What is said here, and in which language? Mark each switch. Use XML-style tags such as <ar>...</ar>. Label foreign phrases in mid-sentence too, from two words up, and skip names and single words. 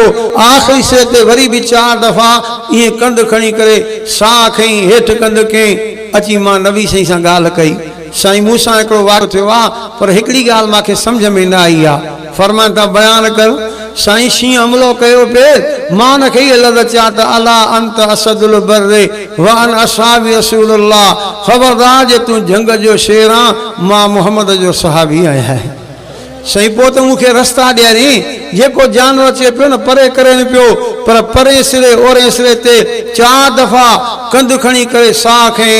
<sd>आख़िरी सिरे ते वरी बि 4 दफ़ा ईअं कंधु खणी करे साह खईं, हेठि कंधु कयईं। अची मां नबी साईं सां ॻाल्हि कई। साईं मूंसां हिकिड़ो वार थियो आहे, पर हिकिड़ी ॻाल्हि मूंखे सम्झ में न आई आहे। फरमाइनि था बयानु कर। साईं शींहुं हमलो कयो पिए, मां हुनखे इहे लफ़्ज़ चया त</sd> <ar>ألا أنت أسد البر و أنا صحابي رسول الله,</ar> <sd>ख़बरदार जे तूं झंग जो शेर आं, मां मुहम्मद जो सहाबी आहियां। साईं पोइ त मूंखे रस्ता ॾियारी। जेको जानवर अचे पियो न परे करे न पियो, पर परे सिरे ओरे सिरे ते 4 दफ़ा कंध खणी करे साह खई।</sd>